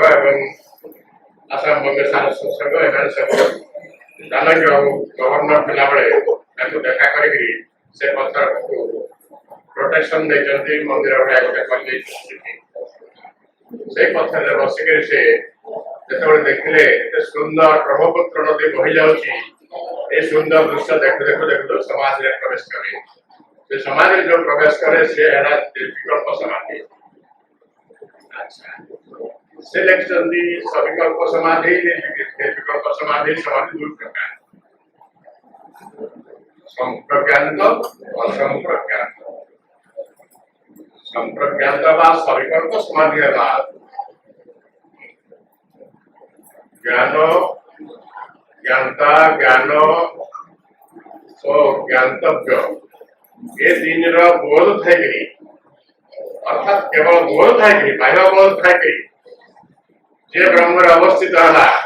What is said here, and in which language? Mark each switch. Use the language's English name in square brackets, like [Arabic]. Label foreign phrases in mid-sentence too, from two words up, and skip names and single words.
[Odia] ଏବଂ ଆସାମ ବଙ୍ଗ ସାରସ୍ୱତ ସଂଘ ଏମାନେ ସବୁ ଚାଣକ୍ୟ ଗଭର୍ଣ୍ଣର ଥିଲାବେଳେ ତାଙ୍କୁ ଦେଖା କରିକି ସେ ପଥରକୁ ପ୍ରୋଟେକ୍ସନ ଦେଇଛନ୍ତି ମନ୍ଦିର ଭଳିଆ ଗୋଟେ କରିଦେଇଛନ୍ତି ସେ ପଥରରେ ବସିକିରି ସେ ଯେତେବେଳେ ଦେଖିଲେ ଏତେ ସୁନ୍ଦର ବ୍ରହ୍ମପୁତ୍ର ନଦୀ ବହି ଯାଉଛି ଏ ସୁନ୍ଦର ଦୃଶ୍ୟ ଦେଖୁ ଦେଖୁ ଦେଖୁ ସମାଜରେ ପ୍ରବେଶ କଲେ ସେ ସମାଜରେ ଯୋଉ ପ୍ରବେଶ କରେ ସେ ହେଲା ନିର୍ବିକଳ୍ପ ସମାଧି ସେ ଲେଖିଛନ୍ତି ସବିକଳ୍ପ ସମାଧି ନିର୍ବିକଳ୍ପ ସମାଧି ସମାଧି 2 ପ୍ରକାର [Hindi] संप्रज्ञात असंप्रज्ञात संप्रज्ञात बा सविकल्प समाधि है ज्ञान ज्ञाता ज्ञान ज्ञातव्य ये 3 बोध थे अर्थात केवल बोध थे बाह्य बोध थे जे ब्रह्म अवस्थित है